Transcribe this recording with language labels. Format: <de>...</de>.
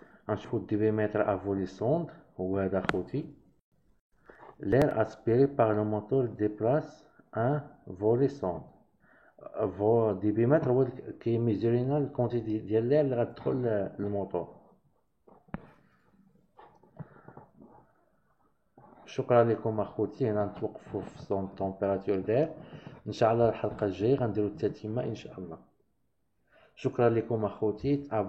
<ar>غنشوفو الديبيمتر افولي سوند هو هذا خوتي.</ar> <fr>l'air aspiré par le moteur déplace un volet sonde.</fr> <ar>ديبيمتر هو كيميزورينا الكونتيتي ديال l'air اللي غتدخل للموتور. شكرا لكم اخوتي. هنا نتوقفوا في سون تمبيراتور دير. ان شاء الله الحلقه الجايه غنديروا التتمه ان شاء الله. شكرا لكم اخوتي.</ar>